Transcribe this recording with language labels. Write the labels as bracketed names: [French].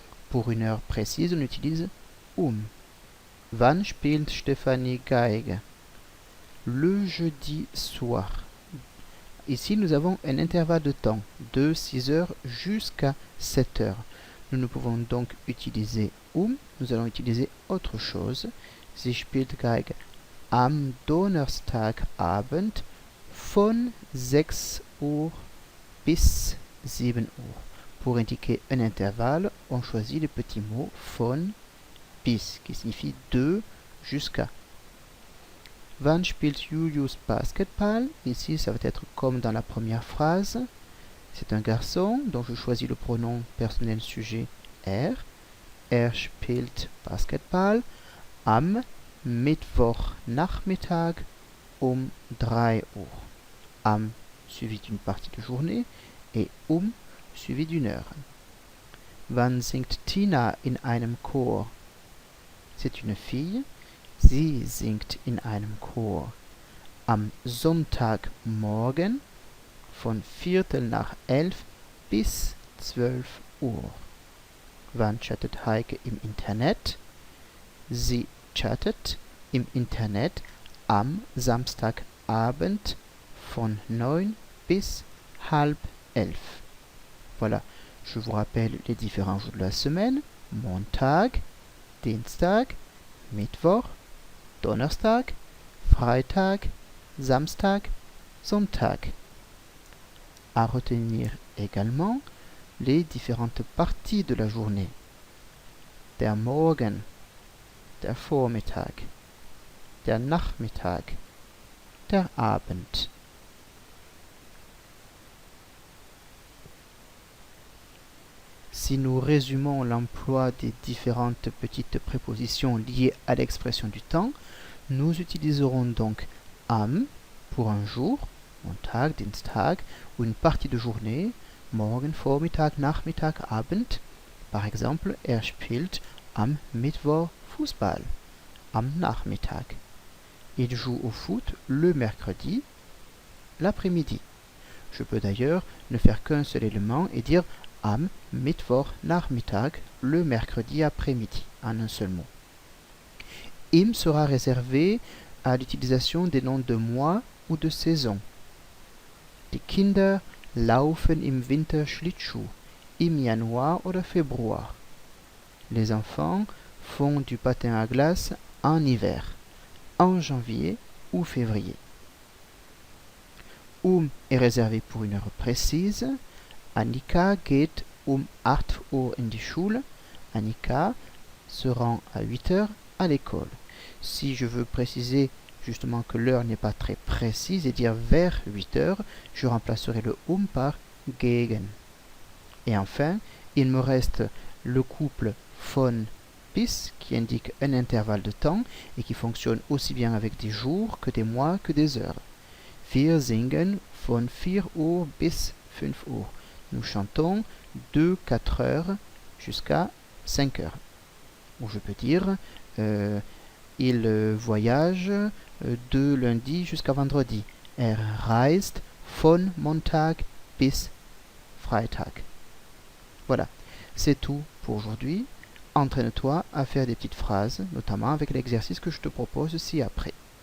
[French] Pour une heure précise, on utilise [German] Wann spielt Stefanie Geige? [French] Le jeudi soir. Ici, nous avons un intervalle de temps de 6 heures jusqu'à 7 heures. Nous ne pouvons donc utiliser nous allons utiliser autre chose. [German] Sie spielt Geige am Donnerstagabend von 6 Uhr bis 7 Uhr. [French] Pour indiquer un intervalle, on choisit le petit mot von bis, qui signifie de jusqu'à. [German] Wann spielt Julius Basketball? [French] Ici, ça va être comme dans la première phrase. C'est un garçon, donc je choisis le pronom personnel sujet er. [German] Er spielt Basketball am Mittwochnachmittag 3 Uhr. [French] Am suivi d'une partie de journée et suivi d'une heure. [German] Wann singt Tina in einem Chor? [French] C'est une fille. [German] Sie singt in einem Chor am Sonntagmorgen von 11:15 bis 12 Uhr. Wann chattet Heike im Internet? Sie chattet im Internet am Samstagabend von 9 bis 10:30. [French] Voilà, je vous rappelle les différents jours de la semaine. [German] Montag, Dienstag, Mittwoch, Donnerstag, Freitag, Samstag, Sonntag. [French] À retenir également les différentes parties de la journée. [German] Der Morgen, der Vormittag, der Nachmittag, der Abend. [French] Si nous résumons l'emploi des différentes petites prépositions liées à l'expression du temps, nous utiliserons donc am pour un jour, Montag, Dienstag, ou une partie de journée, Morgen, Vormittag, Nachmittag, Abend. Par exemple, [German] er spielt am Mittwoch Fußball, am Nachmittag. [French] Il joue au foot le mercredi, l'après-midi. Je peux d'ailleurs ne faire qu'un seul élément et dire [German] am Mittwochnachmittag, [French] le mercredi après-midi, en un seul mot. Im sera réservé à l'utilisation des noms de mois ou de saison. [German] Die Kinder laufen im Winter Schlittschuh, im Januar oder Februar. [French] Les enfants font du patin à glace en hiver, en janvier ou février. Est réservé pour une heure précise. [German] Annika geht 8 Uhr in die Schule. [French] Annika se rend à 8 heures à l'école. Si je veux préciser justement que l'heure n'est pas très précise et dire vers 8 heures, je remplacerai le par gegen. Et enfin, il me reste le couple von bis qui indique un intervalle de temps et qui fonctionne aussi bien avec des jours que des mois que des heures. [German] Wir singen von 4 Uhr bis 5 Uhr. [French] Nous chantons de 4 heures jusqu'à 5 heures. Ou je peux dire, il voyage de lundi jusqu'à vendredi. [German] Reist von Montag bis Freitag. [French] Voilà, c'est tout pour aujourd'hui. Entraîne-toi à faire des petites phrases, notamment avec l'exercice que je te propose ci-après.